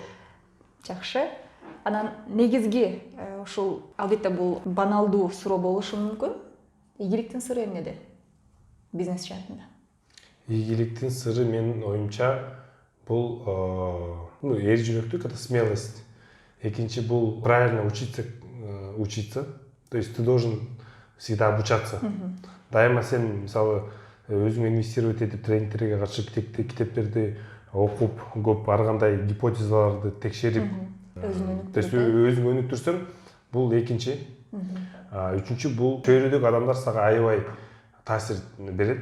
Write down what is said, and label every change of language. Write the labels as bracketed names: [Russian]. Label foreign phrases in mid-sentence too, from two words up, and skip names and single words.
[Kyrgyz] Жакшы. Анан негизги ушул албетте бул баналдуу суроо болушу мүмкүн. Ийгиликтин сыры эмнеде? Бизнес жаатында. Ийгиликтин сыры менин оюмча бул эр жүрөктүк, [Russian] это смелость. [Kyrgyz] Экинчи бул [Russian] правильно учиться. То есть ты должен всегда обучаться. [Kyrgyz] Дайыма сен мисалы өзүң инвестировать этип тренингтерге каршы китептерди окуп, көп ар кандай гипотезаларды текшерип, [Russian] то есть [Kyrgyz] өзүң өнүктүрсөң, бул экинчи. Үчүнчү бул чөйрөдөгү адамдар сага аябай таасир берет.